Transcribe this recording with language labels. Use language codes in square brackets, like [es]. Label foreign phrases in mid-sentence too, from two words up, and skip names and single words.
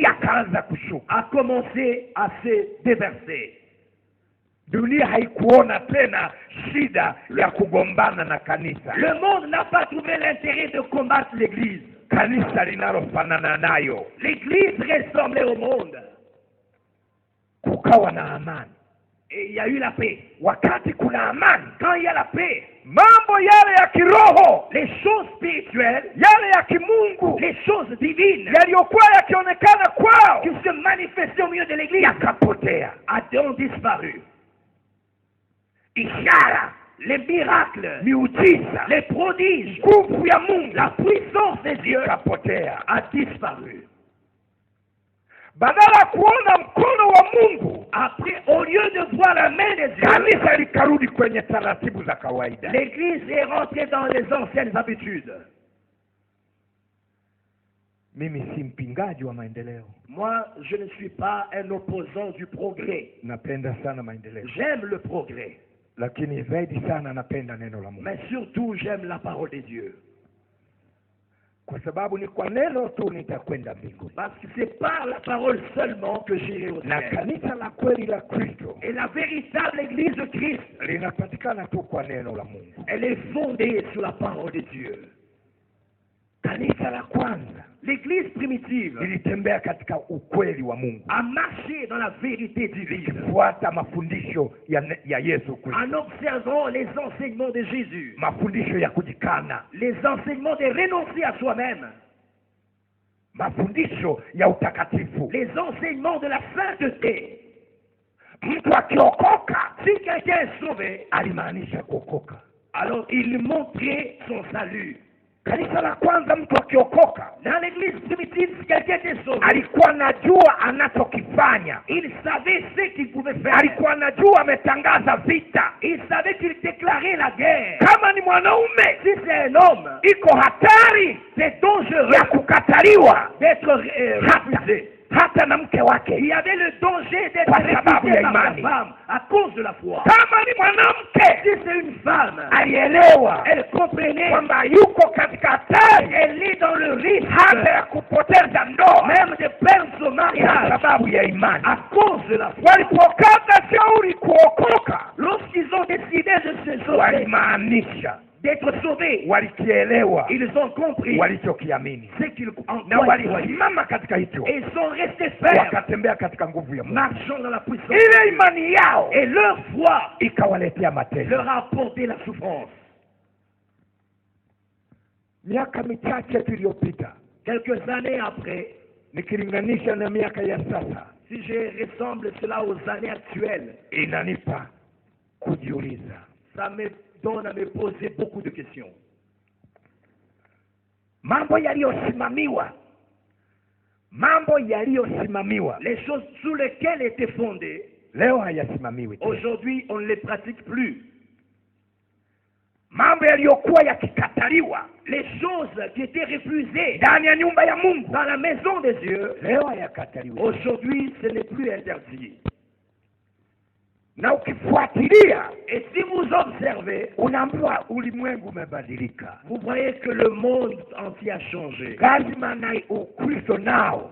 [sw] yakaanza kushuka. [fr] a commencé à se déverser. [sw] Dunia haikuona tena shida ya kugombana na kanisa. [fr] Le monde n'a pas trouvé l'intérêt de combattre l'église. [sw] Kanisa linalofanana nayo, [fr] L'église ressemblait au monde. [sw] kukawa na amani. [fr] Et il y a eu la paix. [sw] Wakati kuna amani, [fr] Quand il y a la paix, [sw] mambo yale ya kiroho, [fr] les choses spirituelles, [sw] yale ya kimungu [fr] les choses divines [sw] yaliyokuwa yakionekana kwao [fr] qui se manifestaient au milieu de l'église [sw] yakapotea. [fr] ont disparu. [sw] Ishara, [fr] Les miracles, [sw] miujiza, [fr] les prodiges, [sw] nguvu ya Mungu [fr] la puissance des dieux [sw] ikapotea. [fr] a disparu. [sw] Badala ya kuona mkono wa Mungu, [fr] Après, au lieu de voir la main des dieux, [sw] kanisa likarudi kwenye taratibu za kawaida. [fr] l'église est rentrée dans les anciennes habitudes. [sw] Mimi si mpingaji wa maendeleo, [fr] Moi, je ne suis pas un opposant du progrès. [sw] napenda sana maendeleo, [fr] J'aime le progrès, [sw] lakini zaidi sana napenda neno la Mungu, [fr] mais surtout j'aime la parole de Dieu. [sw] kwa sababu ni kwa neno tu nitakwenda mbinguni. [fr] Parce que c'est par la parole seulement que j'irai au [sw] Na [fr] ciel. [sw] kanisa la kweli la Kristo [fr] Et la véritable église de Christ, [sw] linapatikana tu kwa neno la Mungu. [fr] elle est fondée sur la parole de Dieu. [sw] Kanisa la kwanza [fr] L'église primitive [sw] lilitembea katika ukweli wa Mungu, [fr] a marché dans la vérité divine [sw] likifuata mafundisho ya Yesu Kristo, [fr] en observant les enseignements de Jésus, [sw] mafundisho ya kujikana, [fr] les enseignements de renoncer à soi-même, [sw] mafundisho ya utakatifu. [fr] les enseignements de la sainteté. [sw] Mtu akiokoka [fr] Si quelqu'un est sauvé, [sw] alimaanisha kuokoka. [fr] alors il montrait son salut. [sw] Kanisa la kwanza, mtu akiokoka [fr] Dans l'église primitive, si quelqu'un était sauvé, [sw] alikuwa anajua anachokifanya, [fr] il savait ce qu'il pouvait faire. [sw] alikuwa anajua ametangaza vita. [fr] Il savait qu'il déclarait la guerre. [sw] Kama ni mwanaume, [fr] Si c'est un homme, [sw] iko hatari [fr] c'est dangereux [sw] ya kukataliwa [fr] d'être refusé. [sw] hata na mke wake. [fr] Il y avait le danger d'être [sw] Kwa sababu [fr] refusé [sw] ya [fr] par la [sw] imani. [fr] femme à cause de la foi. [sw] Kama ni mwanamke, [fr] Si c'est une femme, [sw] alielewa [fr] elle comprenait, [sw] kwamba yuko katika hatari [fr] elle est dans le risque [sw] hata ya kupoteza ndoa [fr] même de perdre son [sw] kwa [fr] mariage [sw] sababu ya imani. [fr] à cause de la foi. [sw] Walipokata shauri kuokoka, [fr] Lorsqu'ils ont décidé de se sauver, [sw] walimaanisha, [fr] d'être sauvés, [sw] walikielewa [fr] ils ont compris [sw] walichokiamini, [fr] ce qu'ils [sw] na [fr] en croyaient. [sw] walisimama katika hicho, [fr] Et ils sont restés fermes, [sw] wakatembea katika nguvu ya Mungu. [fr] marchant dans la puissance. [sw] Ile imani yao [fr] Et leur foi [sw] ikawaletea mateso. [fr] leur a apporté la souffrance. [sw] Miaka michache tu iliyopita, [fr] Quelques années après, [sw] nikilinganisha na miaka ya sasa, [fr] si je ressemble cela aux années actuelles, [sw] inanipa kujiuliza, [fr] ça me donne à me poser beaucoup de questions. [sw] mambo yaliyosimamiwa, [fr] Les choses sous lesquelles étaient fondées, [sw] leo hayasimamiwi tena. [fr] aujourd'hui on ne les pratique plus. [sw] Mambo yaliyokuwa yakikataliwa [fr] Les choses qui étaient refusées [sw] ndani ya nyumba ya Mungu, [fr] dans la maison de Dieu, [sw] leo hayakataliwi. [fr] aujourd'hui ce n'est plus interdit. [sw] Na ukifuatilia, [fr] Et si vous observez, [sw] unaambiwa ulimwengu umebadilika. [fr] vous voyez que le monde entier a changé. [sw] Lazima na Ukristo nao